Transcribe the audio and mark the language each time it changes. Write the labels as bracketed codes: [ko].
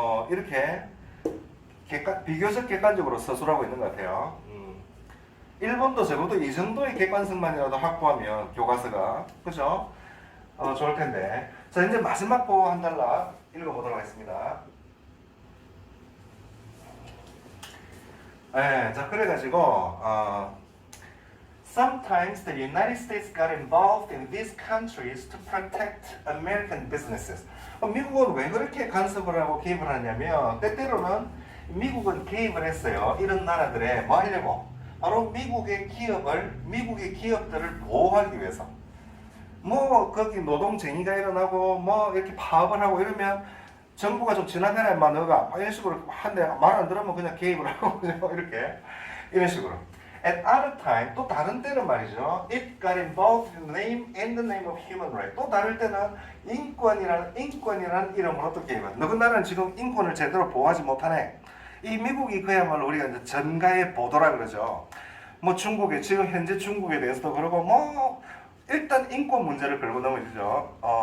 [ko] 이렇게 비교적 객관적으로 서술하고 있는 것 같아요. 일본도 적어도 이 정도의 객관성만이라도 확보하면 교과서가 그죠? 좋을 텐데. 자 이제 마지막 거 한 달락 읽어보도록 하겠습니다. 자 그래가지고 [en] Sometimes the United States got involved in these countries to protect American businesses. [ko] 미국은 왜 그렇게 간섭을 하고 개입을 하냐면 때때로는 미국은 개입을 했어요. 이런 나라들에 뭐 하려고? 바로 미국의 기업들을 보호하기 위해서. 뭐 거기 노동쟁의가 일어나고 뭐 이렇게 파업을 하고 이러면 정부가 좀 지나가라 인마 너가 이런 식으로 한데 말 안 들으면 그냥 개입을 하고 이렇게 이런 식으로. [en] At other time, [ko] 또 다른 때는 말이죠. [en] It got involved in the name of human right. [ko] 또 다른 때는 인권이라는 이름으로 또 개입한. 너희나라는 지금 인권을 제대로 보호하지 못하네. 이 미국이 그야말로 우리가 이제 전가의 보도라 그러죠. 뭐 중국에 지금 현재 중국에 대해서도 그러고 뭐 일단 인권 문제를 걸고 넘어지죠.